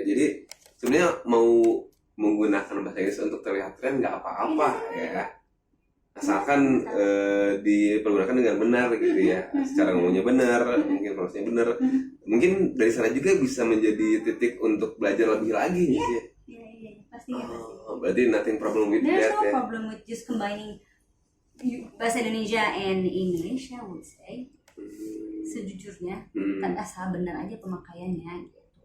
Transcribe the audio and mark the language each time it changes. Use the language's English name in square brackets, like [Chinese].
[Indonesian] Jadi sebenarnya mau menggunakan bahasa Inggris untuk terlihat keren nggak apa-apa ya. Asalkan dipergunakan dengan benar gitu ya, secara ngomongnya benar, mungkin prosesnya benar, mungkin dari sana juga bisa menjadi titik untuk belajar lebih lagi sih. Iya, pasti. [English] Berarti nothing problem with that. There's no problem with just combining bahasa Indonesia and English, I would say. [Indonesian] Sejujurnya, kan asal benar aja pemakaiannya.